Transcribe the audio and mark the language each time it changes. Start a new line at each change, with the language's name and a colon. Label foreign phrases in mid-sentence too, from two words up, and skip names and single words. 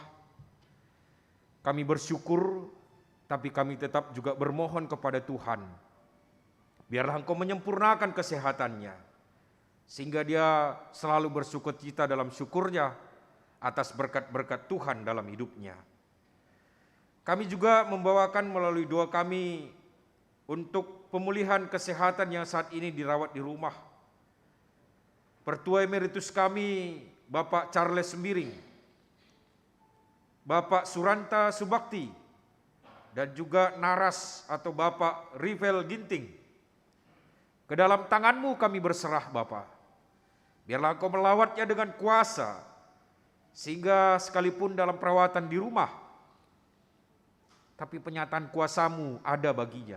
Indonesian: Kami bersyukur, tapi kami tetap juga bermohon kepada Tuhan, biarlah Engkau menyempurnakan kesehatannya, sehingga dia selalu bersukacita dalam syukurnya atas berkat-berkat Tuhan dalam hidupnya. Kami juga membawakan melalui doa kami untuk pemulihan kesehatan yang saat ini dirawat di rumah Pertua Emeritus kami, Bapak Charles Sembiring, Bapak Suranta Subakti, dan juga Naras atau Bapak Rivel Ginting. Ke dalam tangan-Mu kami berserah Bapa. Biarlah Engkau melawatnya dengan kuasa, sehingga sekalipun dalam perawatan di rumah, tapi penyataan kuasa-Mu ada baginya.